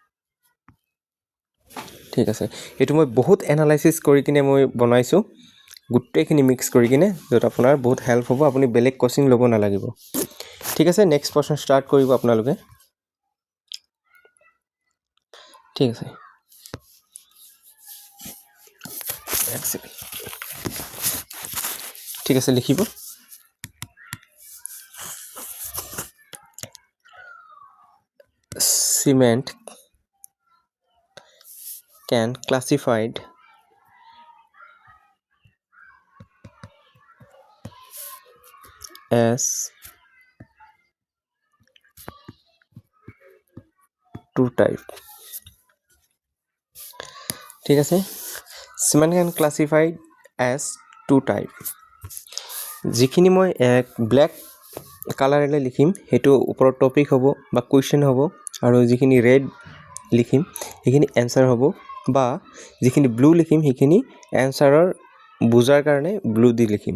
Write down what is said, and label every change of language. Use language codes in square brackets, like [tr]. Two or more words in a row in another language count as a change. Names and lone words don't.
[as] এইটো মই বহুত এনালাইচিছ কৰি কিনে মই বনাইছোঁ, গোটেইখিনি মিক্স কৰি কিনে, য'ত আপোনাৰ বহুত হেল্প হ'ব, আপুনি বেলেগ কোচিং ল'ব নালাগিব। ঠিক আছে, [en] next portion [as] ষ্টাৰ্ট কৰিব আপোনালোকে। ঠিক আছে। ঠিক আছে, লিখিব। [en] Cement can classified as two type. [as] ঠিক আছে, [en] cement can classified as two type. [as] যিখিনি মই [en] black colourেৰে [as] লিখিম সেইটো ওপৰত টপিক হ'ব বা কুৱেশ্যন হ'ব, আৰু যিখিনি ৰেড লিখিম সেইখিনি এনচাৰ হ'ব, বা যিখিনি ব্লু লিখিম সেইখিনি এনচাৰৰ বুজাৰ কাৰণে ব্লু দি লিখিম।